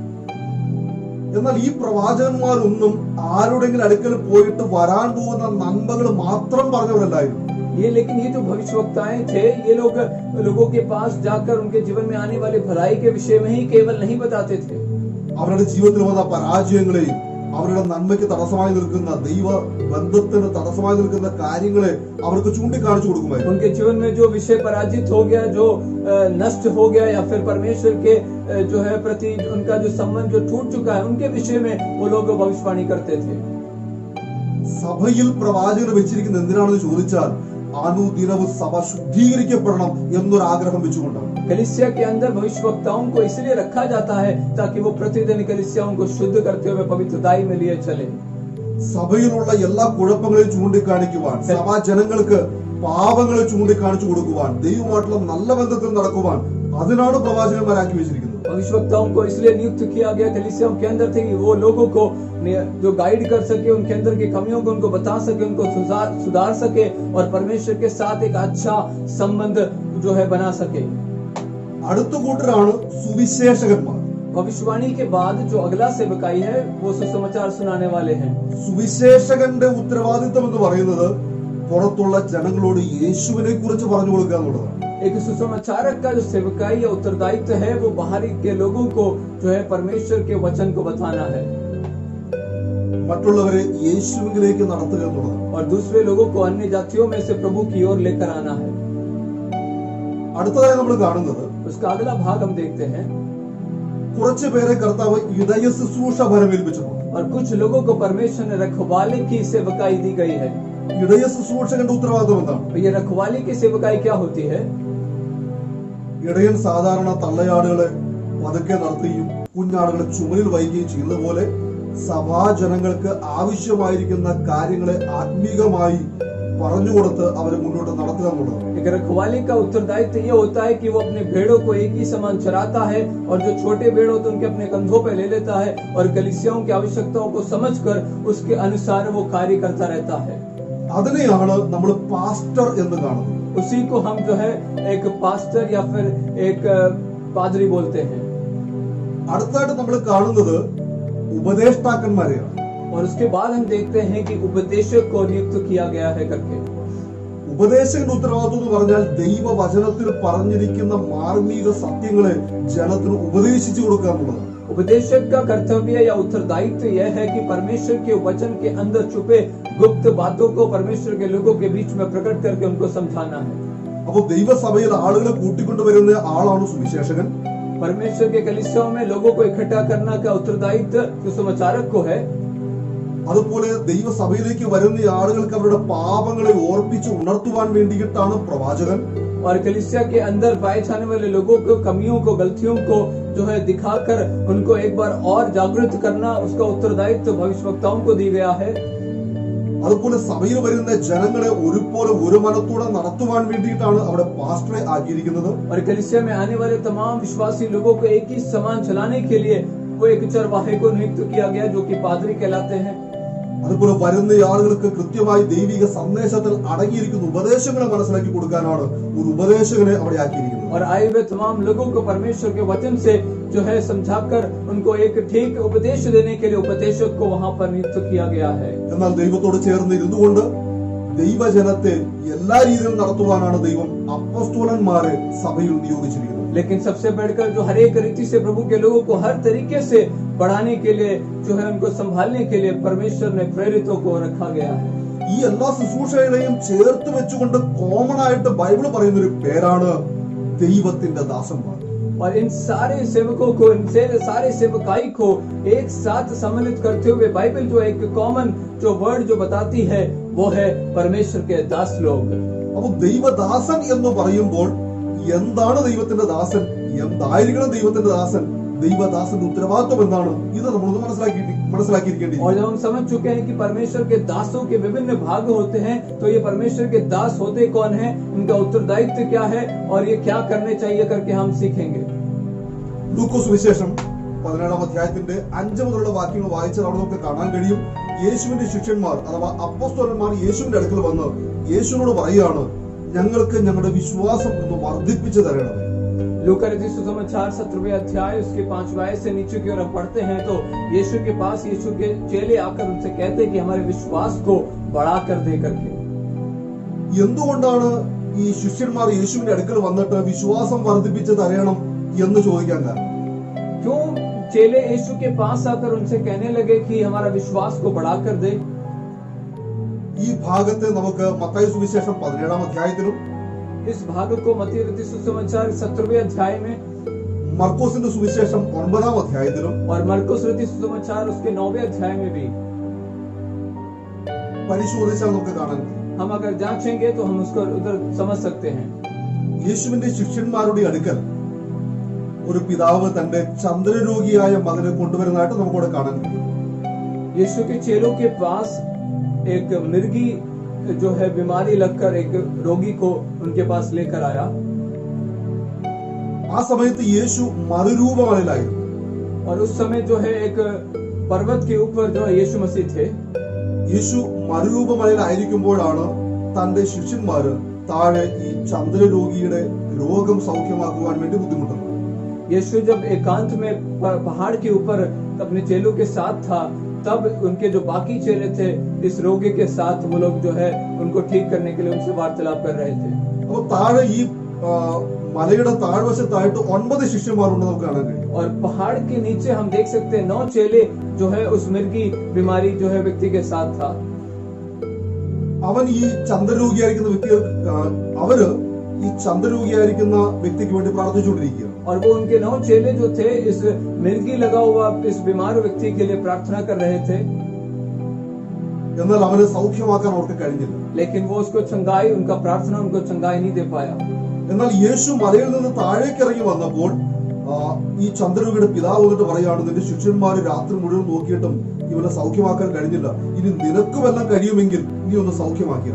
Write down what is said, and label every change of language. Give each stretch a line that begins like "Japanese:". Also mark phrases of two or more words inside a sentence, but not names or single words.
Malayalam: എന്നാൽ ഈ പ്രവാചകന്മാരൊന്നും ആരുടെങ്കിലും അടുക്കൽ പോയിട്ട് വരാൻ പോകുന്ന നന്മകൾ മാത്രം പറഞ്ഞവരല്ലായിരുന്നു.
Hindi: लेकिन ये जो भविष्यवक्ताएं थे, ये लोग लोगों के पास जाकर उनके जीवन में आने वाले भलाई के विषय में ही केवल नहीं बताते थे.
Malayalam: അവരുടെ ജീവിതത്തിൽ വന്ന പരാജയങ്ങളെയും അവരുടെ നന്മയ്ക്ക് തടസ്സമായി നിൽക്കുന്ന ദൈവ ബന്ധത്തിന് തടസ്സമായി നിൽക്കുന്ന കാര്യങ്ങളെ അവർക്ക് ചൂണ്ടിക്കാണിച്ചു കൊടുക്കുമായിരുന്നു.
Hindi: उनके जीवन में जो विषय पराजित हो गया, जो नष्ट हो गया या फिर परमेश्वर के जो है प्रति उनका जो संबंध जो टूट चुका है, उनके विषय में वो लोग भविष्यवाणी करते थे.
Malayalam: സഭയിൽ പ്രവാചകനെ വെച്ചിരിക്കുന്ന എന്തിനാണെന്ന് ചോദിച്ചാൽ അനുദിനവും സഭ ശുദ്ധീകരിക്കപ്പെടണം എന്നൊരു ആഗ്രഹം വെച്ചുകൊണ്ടാണ്.
Hindi: कलीसिया के अंदर भविष्यवक्ताओं को इसलिए रखा जाता है ताकि वो प्रतिदिन कलीसियाओं को शुद्ध करते हुए पवित्रताई में लिए चले.
Malayalam: സഭയിലുള്ള എല്ലാ കുഴപ്പങ്ങളെയും ചൂണ്ടിക്കാണിക്കുവാൻ, സഭാ ജനങ്ങൾക്ക് പാപങ്ങളെ ചൂണ്ടിക്കാണിച്ചു കൊടുക്കുവാൻ, ദൈവമായിട്ടുള്ള നല്ല ബന്ധത്തിൽ നടക്കുവാൻ, അതിനാണ് പ്രവാചകന്മാരാക്കി വെച്ചിരിക്കുന്നത്.
Hindi: भविष्यवक्ताओं को इसलिए नियुक्त किया गया कलीसियाओं के अंदर थे कि वो लोगों को जो गाइड कर सके, उनके अंदर की कमियों को उनको बता सके, उनको सुधार सके और परमेश्वर के साथ एक अच्छा संबंध जो है बना सके.
Malayalam: അടുത്ത കൂട്ടരാണ് സുവിശേഷകന്മാർ.
Hindi: भविष्यवाणी के बाद जो अगला सेवकाई है वो सुसमाचार सुनाने वाले हैं.
Malayalam: സുവിശേഷകന്റെ ഉത്തരവാദിത്വം എന്ന് പറയുന്നത് പുറത്തുള്ള ജനങ്ങളോട് യേശുവിനെ കുറിച്ച് പറഞ്ഞു കൊടുക്കുക എന്നുള്ളതാണ്.
Hindi: एक सुसमाचारक का जो सेवकाई या उत्तरदायित्व है वो बाहरी के लोगों को जो है परमेश्वर के वचन को बताना है
Malayalam: മറ്റുള്ളവരെ യേശുവിലേക്ക് നടത്തുക എന്നുള്ളതാണ്.
Hindi: और दूसरे लोगों को अन्य जातियों में से प्रभु की ओर लेकर आना है.
Malayalam: അടുത്തതായി നമ്മൾ കാണുന്നത്
Hindi: उसका अगला भाग हम देखते हैं.
Malayalam: കുറച്ചു പേരെ കർത്താവ് ഇടയ ശുശ്രൂഷ ഫലമേൽപ്പിച്ചിട്ടുണ്ട്.
Hindi: और कुछ लोगों को परमेश्वर ने रखवाले की सेवकाई दी गई है.
Malayalam: ഇടയ ശുശ്രൂഷകന്റെ ഉത്തരവാദിത്വം എന്താണ്?
Hindi: ये रखवाले की सेवकाई क्या होती है?
Malayalam: ഇടയൻ സാധാരണ തള്ളയാടുകളെ പതുക്കെ നടത്തുകയും കുഞ്ഞാടുകളെ ചുമലിൽ വഹിക്കുകയും ചെയ്യുന്നത് പോലെ സഭാജനങ്ങൾക്ക് ആവശ്യമായിരിക്കുന്ന കാര്യങ്ങളെ ആത്മീകമായി പറഞ്ഞുകൊടുത്ത് അവരെ മുന്നോട്ട് നടത്തുക എന്നുള്ളതാണ്.
Hindi: एक रखवाले का उत्तरदायित्व ये होता है कि वो अपने भेड़ों को एक ही समान चराता है और जो छोटे भेड़ होते हैं उनके अपने कंधों पे ले लेता है और कलीसियाओं की आवश्यकताओं को समझकर उसके अनुसार वो कार्य करता रहता है.
Malayalam: അതിനെയാണ് നമ്മൾ പാസ്റ്റർ എന്ന് കാണുന്നത്.
Hindi: उसी को हम जो है एक पास्टर या फिर एक पादरी बोलते हैं.
Malayalam: അടുത്തായിട്ട് നമ്മൾ കാണുന്നത് ഉപദേഷ്ടാക്കന്മാരെയാണ്.
Hindi: और उसके बाद हम देखते हैं कि उपदेशक को नियुक्त किया गया है करके.
Malayalam: ഉപദേശകന്റെ ഉത്തരവാദിത്വം എന്ന് പറഞ്ഞാൽ ദൈവവചനത്തിൽ പറഞ്ഞിരിക്കുന്ന മാർമിക സത്യങ്ങളെ ജനത്തിന് ഉപദേശിച്ചു കൊടുക്കുക എന്നുള്ളതാണ്.
Hindi: उपदेशक का कर्तव्य या उत्तरदायित्व यह है कि परमेश्वर के वचन के अंदर छुपे गुप्त बातों को परमेश्वर के लोगों के बीच में प्रकट करके उनको समझाना है.
Malayalam: അപ്പോൾ ദൈവസഭയിൽ ആളുകളെ കൂട്ടിക്കൊണ്ടുവരുന്ന ആളാണ് സുവിശേഷകൻ.
Hindi: परमेश्वर के कलीसियाओं में लोगों को इकट्ठा करना का उत्तरदायित्व सुसमाचारक को है.
Malayalam: അതുപോലെ ദൈവസഭയിലേക്ക് വരുന്ന ആളുകൾക്ക് അവരുടെ പാപങ്ങളെ ഓർപ്പിച്ച് ഉണർത്തുവാൻ വേണ്ടിയിട്ടാണ് പ്രവാചകൻ.
Hindi: और कलीसिया के अंदर पाए जाने वाले लोगों को कमियों को गलतियों को जो है दिखाकर उनको एक बार और जागृत करना, उसका उत्तरदायित्व भविष्यवक्ताओं को दी गया है.
Malayalam: അതുപോലെ സഭയിൽ വരുന്ന ജനങ്ങളെ ഒരുപോലെ ഒരു മനത്തോടെ നടത്തുവാൻ വേണ്ടിയിട്ടാണ് അവിടെ പാസ്റ്ററെ ആക്കിയിരിക്കുന്നത്.
Hindi: और कलीसिया में आने वाले तमाम विश्वासी लोगों को एक ही समान चलाने के लिए वो एक चरवाहे को नियुक्त किया गया जो कि पादरी कहलाते हैं.
Malayalam: അതുപോലെ വരുന്ന ആളുകൾക്ക് കൃത്യമായി ദൈവിക സന്ദേശത്തിൽ അടങ്ങിയിരിക്കുന്ന ഉപദേശങ്ങളെ മനസ്സിലാക്കി കൊടുക്കാനാണ് ഒരു ഉപദേശകനെ അവിടെ ആക്കിയിരിക്കുന്നത്.
Hindi: और आए हुए तमाम लोगों को परमेश्वर के वचन से जो है समझाकर उनको एक ठीक उपदेश देने के लिए उपदेशक को वहां पर नियुक्त किया गया है.
Malayalam: എന്നാൽ ദൈവത്തോട് ചേർന്ന് ഇരുന്നുകൊണ്ട് ദൈവജനത്തെ എല്ലാ രീതിയിലും നടത്തുവാനാണ് ദൈവം അപ്പോസ്തലന്മാരെ സഭയിൽ നിയോഗിച്ചിരിക്കുന്നത്.
Hindi: लेकिन सबसे बढ़कर जो हर एक रीति से प्रभु के लोगों को हर तरीके से बढ़ाने के लिए जो है उनको संभालने के लिए परमेश्वर ने प्रेरितों को रखा गया है.
Malayalam: ഈ ഈ എല്ലാ ശുശ്രൂഷകളെയും ചേർത്ത് വെച്ചുകൊണ്ട് കോമൺ ആയിട്ട് ബൈബിൾ പറയുന്ന ഒരു പേരാണ് ദൈവത്തിന്റെ ദാസന്മാർ.
Hindi: और इन सारे सेवकों को, इन सारे सेवकाई को एक साथ सम्मिलित करते हुए बाइबल जो एक कॉमन जो वर्ड जो बताती है वो है परमेश्वर के दास लोग.
Malayalam: അപ്പൊ ദൈവദാസൻ എന്ന് പറയുമ്പോൾ എന്താണ് ദൈവത്തിന്റെ ദാസൻ, എന്തായിരിക്കണം ദൈവത്തിന്റെ ദാസൻ, ദൈവദാസന്റെ ഉത്തരവാദിത്വം എന്താണ്, ഇത് നമ്മളൊന്ന് മനസ്സിലാക്കിയിരിക്കേണ്ടി.
Hindi: और जब हम समझ चुके हैं कि परमेश्वर के दासों के विभिन्न भाग होते हैं, तो ये परमेश्वर के दास होते कौन हैं, इनका उत्तरदायित्व क्या है और ये क्या करने चाहिए करके हम सीखेंगे.
Malayalam: ലൂക്കോസ് സുവിശേഷം 17-ാം അധ്യായത്തിന്റെ 5 മുതലുള്ള വാക്യങ്ങൾ വായിച്ചാൽ അവിടെ നമുക്ക് കാണാൻ കഴിയും. യേശുവിന്റെ ശിഷ്യന്മാർ അഥവാ അപ്പോസ്തലന്മാർ യേശുവിന്റെ അടുക്കൽ വന്ന് യേശുവിനോട് പറയുകയാണ്, ഞങ്ങൾക്ക് ഞങ്ങളുടെ വിശ്വാസം ഒന്ന് വർദ്ധിപ്പിച്ചു തരണമേ.
Hindi: लूका रचित सुसमाचार 17वें अध्याय उसके 5वें आयत से नीचे की ओर हम पढ़ते हैं तो यीशु के पास यीशु के चेले आकर उनसे कहते हैं कि हमारे विश्वास को बढ़ा कर दे करके.
Malayalam: എന്തുകൊണ്ടാണ് ഈ ശിഷ്യന്മാർ യേശുവിന്റെ അടുക്കൽ വന്നിട്ട് വിശ്വാസം വർദ്ധിപ്പിച്ചു തരണം എന്ന് ചോദിക്കാൻ കാരണം?
Hindi: क्यों चेले यीशु के पास आकर उनसे कहने लगे कि हमारा विश्वास को बढ़ा कर दे?
Malayalam: ഈ ഭാഗത്തെ നമുക്ക് മത്തായി സുവിശേഷം 17-ാം അധ്യായത്തിലും
Hindi: इस भाग को मत्ती रचित सुसमाचार 17वें अध्याय में,
Malayalam: മർക്കോസിന്റെ സുവിശേഷം 9-ാം അധ്യായത്തിലും
Hindi: और मरकुस रचित सुसमाचार उसके 9वें अध्याय में भी
Malayalam: പരിശോധിച്ചാൽ നമുക്ക് കാണാൻ കഴിയും.
Hindi: हम अगर जांचेंगे तो हम उसको उधर समझ सकते हैं.
Malayalam: യേശുവിന്റെ ശിഷ്യന്മാരുടെ അടുക്കൽ ഒരു പിതാവ് തന്റെ ചന്ദ്രരോഗിയായ മകനെ കൊണ്ടുവരുന്നതായിട്ട് നമുക്കവിടെ കാണാൻ കഴിയും.
Hindi: यीशु के चेलों के पास एक मिर्गी जो है बीमारी लगकर एक रोगी को उनके पास लेकर आया.
Malayalam: ആ സമയത്ത് യേശു മറുരൂപമല്ലായിരുന്നു.
Hindi: और उस समय जो है एक पर्वत के ऊपर जो है यीशु मसीह थे.
Malayalam: യേശു മറുരൂപമല്ലായിരിക്കുമ്പോഴാണ് തന്റെ ശിഷ്യന്മാര് താഴെ ഈ ചന്ദ്രരോഗിയുടെ രോഗം സൗഖ്യമാക്കുവാൻ വേണ്ടി ബുദ്ധിമുട്ടുന്നത്.
Hindi: यीशु जब एकांत में पहाड़ के ऊपर अपने चेलों के साथ था, तब उनके जो बाकी चेले थे इस रोगी के साथ वो लोग जो है उनको ठीक करने के लिए उनसे वार्तालाप कर रहे थे.
Malayalam: അപ്പൊ താഴെ ഈ മലയുടെ താഴ്വശത്തായിട്ട് 9 ശിഷ്യന്മാരുണ്ട് നമുക്ക് കാണാൻ കഴിയും.
Hindi: और पहाड़ के नीचे हम देख सकते हैं 9 चेले जो है उस मिर्गी बीमारी जो है व्यक्ति के साथ था.
Malayalam: അവൻ ഈ ചന്ദ്രരോഗിയായിരിക്കുന്ന അവര് ഈ ചന്ദ്രരോഗിയായിരിക്കുന്ന വ്യക്തിക്ക് വേണ്ടി പ്രാർത്ഥിച്ചുകൊണ്ടിരിക്കുകയാണ്.
Hindi: और वो उनके 9 चेले जो थे इस मिर्गी लगा हुआ इस बीमार व्यक्ति के लिए प्रार्थना कर रहे थे.
Malayalam: എന്നാൽ അവനെ സൗഖ്യമാക്കാൻ അവർക്ക് കഴിഞ്ഞില്ല.
Hindi: लेकिन वो उसको चंगाई, उनका प्रार्थना उनको चंगाई नहीं दे पाया.
Malayalam: എന്നാൽ യേശു മലയിൽ നിന്ന് താഴേക്ക് ഇറങ്ങി വന്നപ്പോൾ ഈ ചന്ദ്രരോഗിയുടെ പിതാവ് വന്നിട്ട് പറയാണ്, നിന്റെ ശിഷ്യന്മാര് രാത്രി മുഴുവൻ നോക്കിയിട്ടും ഇവനെ സൗഖ്യമാക്കാൻ കഴിഞ്ഞില്ല, ഇനി നിനക്ക് വല്ലതും കഴിയുമെങ്കിൽ നീ ഒന്ന് സൗഖ്യമാക്കിയത്.